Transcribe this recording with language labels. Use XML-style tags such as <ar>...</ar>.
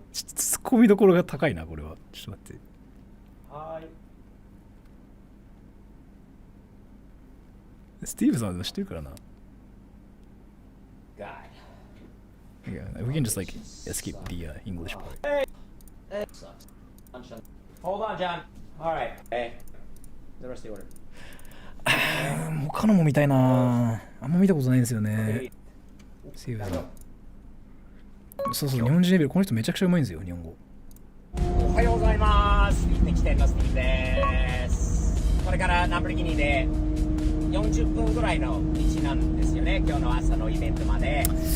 <ja>ツッコミどころが高いなこれは。ちょっと待って。はい。スティーブさんは知ってるからな。</ja> <en>Yeah, we can just like skip the English part. Hold on, John. All right. Hey, the rest of the order.</en> <ja>他のも見たいな。あんま見たことないんですよね。スティーブさん。そうそう、日本人レベル、この人めちゃくちゃうまいんですよ、日本語。おはようございます。行ってきてのスティーブです。これからナンブリギニで40分ぐらいの道なんですよね、今日の朝のイベントまで。</ja>